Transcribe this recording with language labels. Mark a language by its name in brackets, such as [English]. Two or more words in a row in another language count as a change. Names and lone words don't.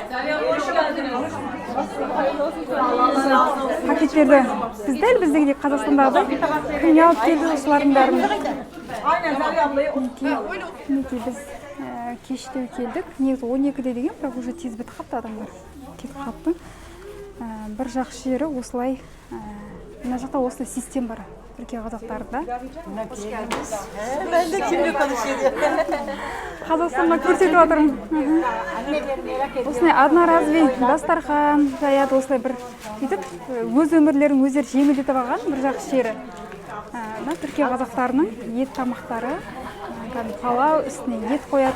[Kazakh] Пакеттерді біз дәл біздегідей Қазақстандағыдай кім не алып келді солардың бәрін. Мінекей біз кештеу келдік. Негізі 12-де деген, бірақ уже тез бітіп қапты адамдар. Кетіп қапты. Бір жақсы жері осылай, мына жақта осылай систем бар Түркия қазақтарында. [Turkish] Ben de kimle konuşuyorum? [Kazakh] Қазақстанға көрсетіп жатырмын. Осылай одноразовый дастархан жаяды, осылай бір сөйтіп өз өмірлерін өздері жеңілдетіп алған бір жақсы жері. Түркия қазақтарының ет тамақтары, палау үстіне ет қояды.